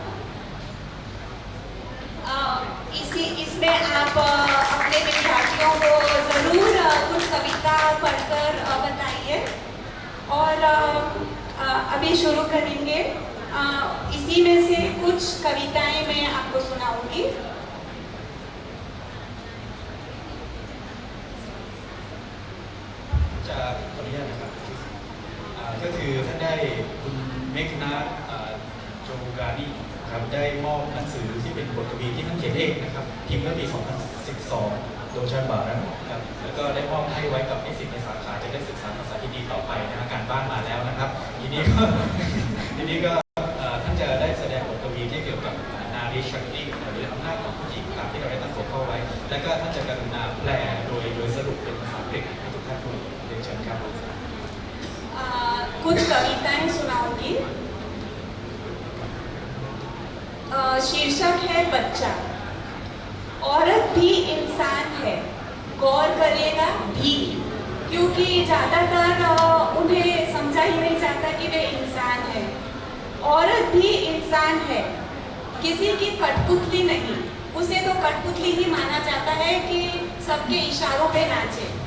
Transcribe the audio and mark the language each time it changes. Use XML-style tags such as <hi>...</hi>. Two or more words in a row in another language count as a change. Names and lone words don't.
<hi>इसमें आप अपने विद्यार्थियों को ज़रूर कुछ कविता पढ़कर बताइए और अभी शुरू करेंगे इसी में से कुछ कविताएं मैं आपको सुनाऊंगी</hi> <th>ขออนุญาตนะครับก็คือท่านได้คุณเมฆนาโจกานีครับได้มอบหนังสือที่เป็นบทกวี ที่ท่านเขียนเองนะครับพิมพ์เมื่อปี 2012 โดยชาบาร์นะครับแล้วก็ได้มอบให้ไว้กับนิสิตในสาขาจะได้ศึกษาภาษาฮินดีต่อไปนะการบ้านมาแล้วนะครับทีนี้ก็ท่านจะได้แสดงบทกวีที่เกี่ยวกับนารีชักติหรืออำนาจของผู้หญิงตามที่เราได้ตั้งหัวข้อไว้และก็ท่านจะกรุณาแปลโดยสรุปเป็นภาษาอังกฤษให้ทุกท่านดูเรียนเชิญครับ</th> <hi>कुछ कविताएं सुनाऊंगी शीर्षक है बच्चा औरत भी इंसान है गौर करिएगा भी क्योंकि ज़्यादातर उन्हें समझा ही नहीं जाता कि वे इंसान है औरत भी इंसान है किसी की कठपुतली नहीं उसे तो कठपुतली ही माना जाता है कि सबके इशारों पे नाचे</hi>